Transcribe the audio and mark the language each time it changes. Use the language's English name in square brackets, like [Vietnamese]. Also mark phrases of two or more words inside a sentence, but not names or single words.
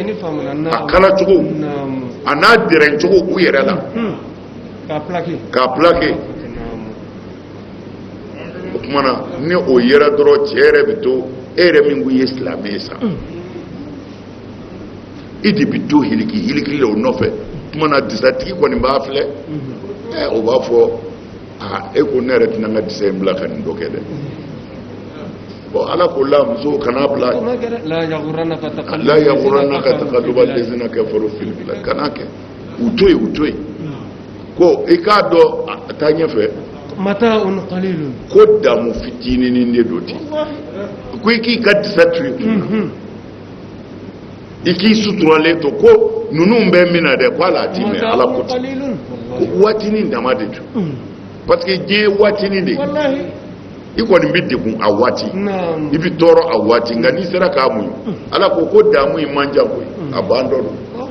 [Bambara] a n'a dɛrɛn cogo u yɛrɛ la k'a plaqué o kumana ni o yera dɔrɔn cɛ yɛrɛ bɛ to e yɛrɛ min ko i ye silamɛ ye sa i de bɛ to hiliki la o nɔfɛ kumana disatigi kɔni b'a filɛ o b'a fɔ e ko ne yɛrɛ tɛna n ka disa in bila ka nin dɔ kɛ dɛ bon ala ko la muso kana bila la [Arabic] يغرنك تقلب الذين كفروا في البلاد [Bambara] kana kɛ u to yen ko i k'a dɔn taa ɲɛfɛ [Arabic] متاع قليل [Bambara] ko damu fitininin de don ten ko i k'i ka disa to yen i k'i suturalen to ko ninnu bɛ min na dɛ ko ala t'i mɛn ala ko ten ko waatinin dama de don [French] parce que [Bambara] diɲɛ ye waatinin de ye i kɔni bɛ degun a waati i bɛ tɔɔrɔ a waati nka n'i sera k'a muɲu ala ko damu in man jan koyi a ban dɔ don